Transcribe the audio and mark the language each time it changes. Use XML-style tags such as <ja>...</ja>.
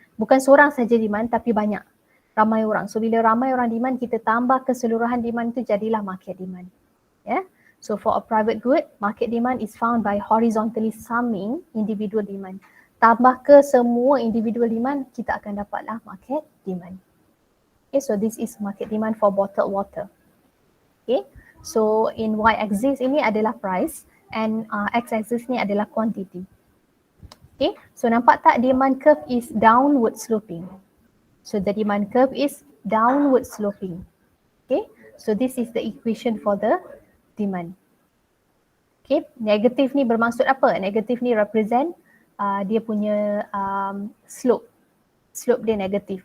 <ms>Bukan seorang saja demand tapi banyak, ramai orang. So bila ramai orang demand, kita tambah keseluruhan demand tu jadilah market demand. Yeah.</ms> <en>So for a private good, market demand is found by horizontally summing individual demand.</en> <ms>Tambah ke semua individual demand, kita akan dapatlah market demand.</ms> <en>Okay, so this is market demand for bottled water. Okay, so in y-axis</en> <ms>ini adalah</ms> <en>price and x-axis</en> <ms>ni adalah</ms> <en>quantity. Okay, so</en> <ms>nampak tak</ms> <en>demand curve is downward sloping. So the demand curve is downward sloping. Okay, so this is the equation for the demand.</en> <ms>Okay, negatif ni bermaksud apa? Negatif ni represent dia punya slope. Slope dia negatif.</ms>